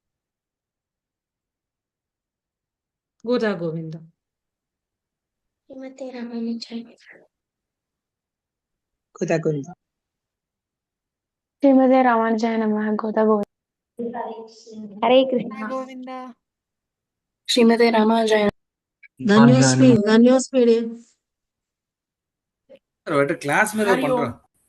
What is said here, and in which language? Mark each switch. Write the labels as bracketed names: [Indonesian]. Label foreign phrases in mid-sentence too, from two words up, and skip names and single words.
[Tamil] கோதா கோவிந்தா. [Sanskrit] श्रीमते रामानुजाय. [Tamil] கோதா கோவிந்தா. [Sanskrit] श्रीमते रामानुजाय नमः. [Tamil] கோதா கோவிந்தா. ஹரே கிருஷ்ணா. கோவிந்தா. [Sanskrit] श्रीमते रामानुजाय. धन्योस्मि धन्योस्मि [Hindi] धन्योस्मि क्लास में [Sanskrit] हरि ओम। [Tamil] பண்றோம்.